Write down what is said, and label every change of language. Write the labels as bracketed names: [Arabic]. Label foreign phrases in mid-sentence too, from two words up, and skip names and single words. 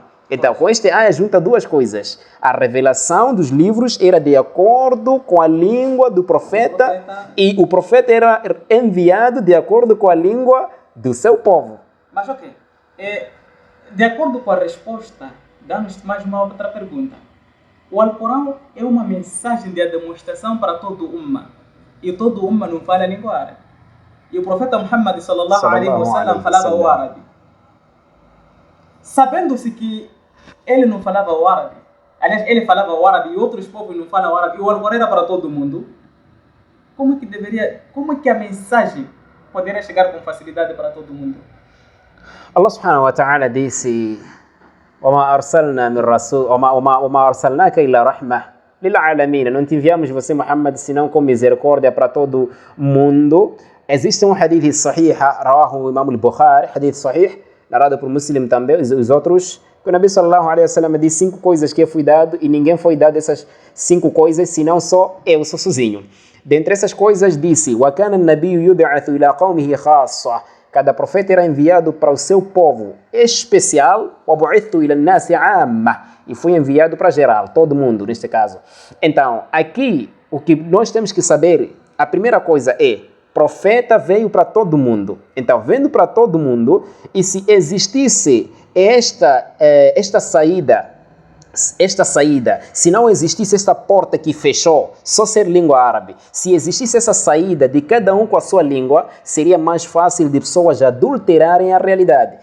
[Portuguese] Então, com este ayah junta duas coisas. A revelação dos livros era de acordo com a língua do profeta e o profeta era enviado de acordo com a língua do seu povo. Mas ok, de acordo com a resposta, dá-nos mais uma outra pergunta. O Alcorão é uma mensagem de demonstração para todo o Ummah. E todo o Ummah não fala a língua árabe. E o profeta Muhammad [Arabic] صلى الله عليه وسلم [Portuguese] falava o árabe. Sabendo-se que ele não falava o árabe, aliás, ele falava o árabe e outros povos não falam o árabe, e o Alcorão era para todo mundo, como é que a mensagem poderia chegar com facilidade para todo mundo? [Arabic] الله سبحانه وتعالى disse: وما أرسلنا من رسول وما أرسلناك إلا رحمة للعالمين. [Portuguese] Não te enviamos você, Muhammad, senão com misericórdia para todo mundo. [Arabic] Existe حديث صحيح رواه o Imam al-Bukhari, حديث صحيح, [Portuguese] narrado por Muslim também, os outros, que o Nabi [Arabic] صلى الله عليه وسلم [Portuguese] disse 5 coisas que eu fui dado e ninguém foi dado essas 5 coisas, senão só eu sozinho. Dentre essas coisas disse: [Arabic] وَكَانَ النَّبِيُّ يُبْعَثُ إِلَى قَوْمِهِ خَاصَّةً. [Portuguese] Cada profeta era enviado para o seu povo especial, [Arabic] وَبُعِثْتُ إِلَى النَّاسِ عَامَّةً. [Portuguese] E foi enviado para geral, todo mundo neste caso. Então, aqui, o que nós temos que saber, a primeira coisa é: profeta veio para todo mundo. Então, vendo para todo mundo, e se existisse esta saída, se não existisse esta porta que fechou, só ser língua árabe, se existisse essa saída de cada um com a sua língua, seria mais fácil de pessoas adulterarem a realidade.